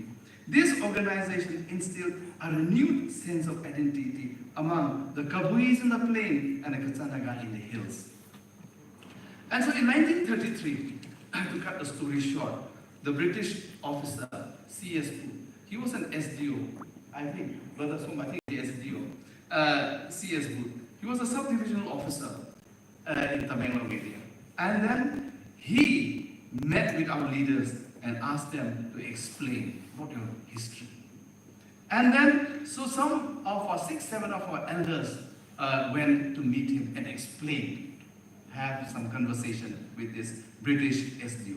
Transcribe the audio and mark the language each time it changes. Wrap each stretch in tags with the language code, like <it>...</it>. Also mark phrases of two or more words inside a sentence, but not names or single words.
<en>This organization instilled a renewed sense of identity among the Kabuis in the plain and the Katsanaga in the hills. And so in 1933, to cut the story short, the British officer, C.S. Booth, he was an SDO, I think, Brother Sum, I think the SDO, C.S. Booth. He was a sub-divisional officer in Tamenglong area. And then he met with our leaders and asked them to explain about your history. And then, so some of our 6, 7 of our elders went to meet him and explain, have some conversation with this British SDO.</en>